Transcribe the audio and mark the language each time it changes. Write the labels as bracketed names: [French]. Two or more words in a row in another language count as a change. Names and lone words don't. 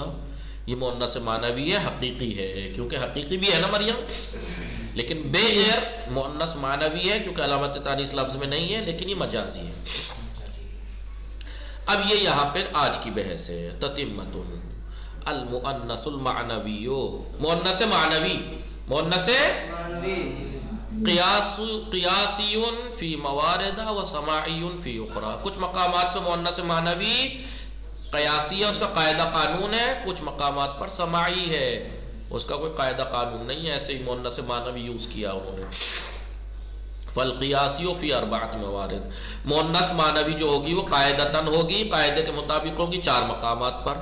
[Urdu] یہ مؤنث معنوی ہے، حقیقی ہے کیونکہ حقیقی بھی ہے نا مریم، لیکن بے غیر مؤنث معنوی ہے کیونکہ علامت تانیث لفظ میں نہیں ہے، لیکن یہ مجازی ہے. اب یہ یہاں پر آج کی بحث ہے. [Arabic] تتمۃ المؤنث المعنوی، مؤنث معنوی، مؤنث قیاسی فی موارد و سماعی فی اخرى. [Urdu] کچھ مقامات پہ مؤنث معنوی قیاسی ہے، اس کا قاعدہ قانون ہے، کچھ مقامات پر سماعی ہے، اس کا کوئی قاعدہ قانون نہیں ہے، ایسے ہی مؤنث معنوی یوز کیا انہوں نے. [Arabic] فالقیاسی فی اربعۃ موارد، [Urdu] مؤنث معنوی جو ہوگی وہ قاعدتاً ہوگی، قاعدے کے مطابق ہوگی 4 مقامات پر.